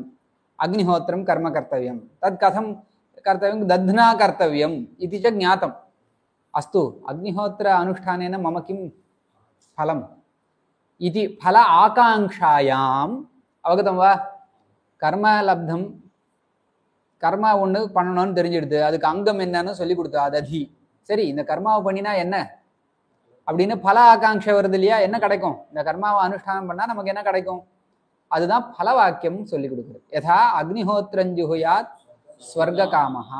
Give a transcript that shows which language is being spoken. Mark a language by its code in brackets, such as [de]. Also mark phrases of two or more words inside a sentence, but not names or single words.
[sa] अग्निहोत्रं कर्म कर्तव्यं तत् कथं कर्तव्यं दध्ना कर्तव्यम् इति च ज्ञातम् अस्तु अग्निहोत्र अनुष्ठानेन मम किं फलम् इति फल आकांक्षायाम् अवगतं वा कर्म लब्धं कर्म [ta] ஒன்று பண்ணணும்னு தெரிஞ்சிடுது அதுக்கு அங்கம் என்னன்னு சொல்லி கொடுத்தா ததி சரி இந்த கர்மாவை பண்ணினா என்ன அப்படின்னு பல ஆகாங்ஷை வருது இல்லையா என்ன கிடைக்கும் இந்த கர்மாவை அனுஷ்டானம் பண்ணா நமக்கு என்ன கிடைக்கும் அதுதான் பல வாக்கியம் சொல்லி கொடுக்குறது. [sa] यथा अग्निहोत्रञ्जुहुयात् स्वर्ग कामः.